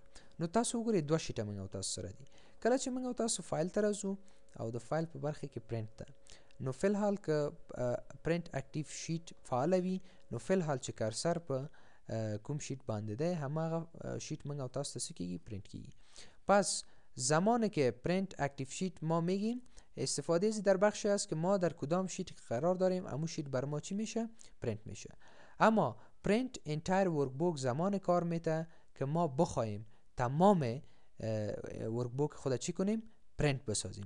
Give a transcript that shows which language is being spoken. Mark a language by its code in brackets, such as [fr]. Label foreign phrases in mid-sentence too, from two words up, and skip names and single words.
[ps] نو تاسو وګورئ دوه شیټه موږ او تاسو سره دي. کله چې موږ او تاسو فایل ته راځو او د فایل په برخه کې پرنټ ته، نو فی الحال که [en] print active sheet [ps] فعاله وي نو فی الحال چې کارسر په کوم شیټ باندې دی هماغه شیټ موږ او تاسو ته څه کیږي پرنٹ کیږي. [fa] پس زمانی که [en] print active sheet [fa] ما میگیم استفاده از در بخشی است که ما در کدام شیت قرار داریم همون شیت بر ما چی میشه پرنٹ میشه. اما [en] print entire workbook [fa] زمان کار میده که ما بخوایم تمام ورکبوک خود چی کنیم پرنٹ بسازیم.